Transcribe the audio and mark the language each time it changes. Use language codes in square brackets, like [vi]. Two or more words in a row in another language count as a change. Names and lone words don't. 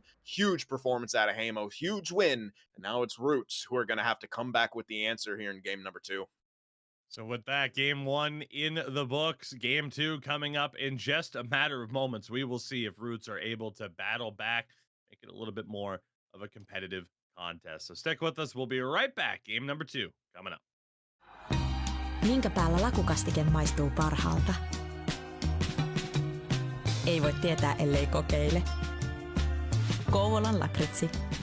[en] Huge performance out of Heimo, huge win. And now it's Roots who are going to have to come back with the answer here in game number 2. So with that, game 1 in the books, game 2 coming up in just a matter of moments. We will see if Roots are able to battle back, make it a little bit more of a competitive contest. So stick with us. We'll be right back. Game number 2 coming up. [fi] Minkä päällä lakukastike maistuu parhaalta? Ei voi tietää, ellei kokeile. Kouvolan lakritsi.